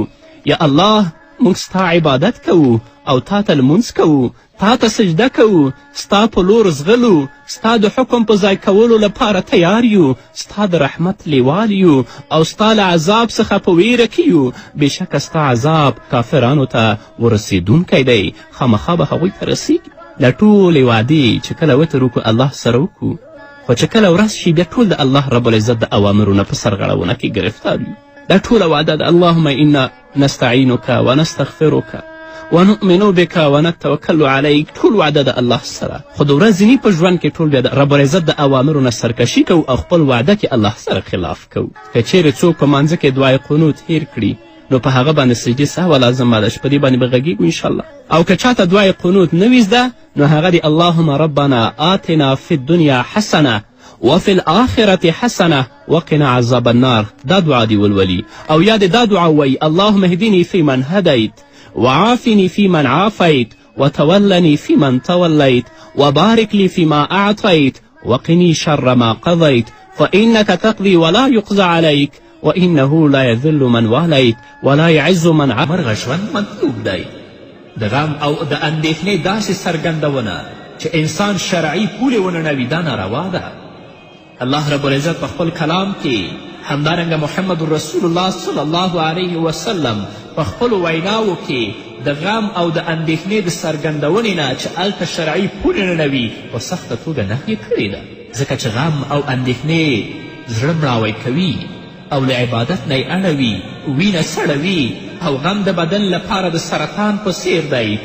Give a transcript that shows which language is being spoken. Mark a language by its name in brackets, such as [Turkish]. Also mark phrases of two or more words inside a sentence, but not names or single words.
[Pashto] یا الله موږ ستا عبادت کوو او تا ته لمونځ کوو، تا ته سجده کوو، ستا په لور زغلو، ستا د حکم په ځای کولو لپاره تیار یو، ستا د رحمت لیوال یو او ستا له عذاب څخه په ویره کې یو. بېشکه ستا عذاب کافرانو ته ورسېدونکی دی، خامخا به هغوی ته رسیږي. دا ټولې وعدې چې کله وتر وکړو الله سره وکړو، خو چې کله ورځ شي بیا ټول د [Arabic] الله رب العزت [Pashto] د اوامرو نه په سرغړونه کې ګرفتار یو. دا ټوله وعده ده: [Arabic] اللهم انا نستعینک ونستغفرک ونؤمن بك ونتوکل علیک. [Pashto] ټول وعده د الله سره، خو د ورځني په ژوند کې ټول بیا د [Arabic] رب العزت [Pashto] د اوامرو نه سرکشي کوو او خپل وعده کې الله سره خلاف کوو. که چیرې څوک په مانځه کې دعای قنوت هیر کړي نو په هغه باندې سجدې سهوه لازمه ده چې په دې باندې به غږیږو انشاءالله. او که چاته دعای قنوت نه وي زده نو هغه د [Arabic] اللهم ربنا آتنا فی الدنیا حسنه وفي الآخرة حسنة وقنا عذاب النار. [Pashto] دا دعا دی ولولي. او یا دا دعا وی: [Arabic] اللهم اهدني فيمن هديت وعافني فيمن عافيت وتولني فيمن توليت وبارك لي فيما أعطيت وقني شر ما قضيت فإنك تقضي ولا يقضى عليك وإنه لا يذل من واليت ولا يعز من عافيت. [Pashto] مرغه ژوند مطلوب دی. د غم او د اندېښنې داسې څرګندونه چې انسان شرعي پولې وننوي دا ناروا ده. [Arabic] الله رب العزت [Pashto] په خپل کلام کې همدارنګه [Arabic] محمد رسول الله صلی الله علیه وسلم [Pashto] په خپلو ویناوو کې د غم او د اندېښنې د څرګندونې نه چې هلته شرعي پولې ننوي په سخته توګه نهیې کړې ده، ځکه چې غم او اندېښنې زړه مړاوی کوي او له عبادت نه یې اړوي، وینه سړوي او غم د بدن لپاره د سرطان په څیر دی.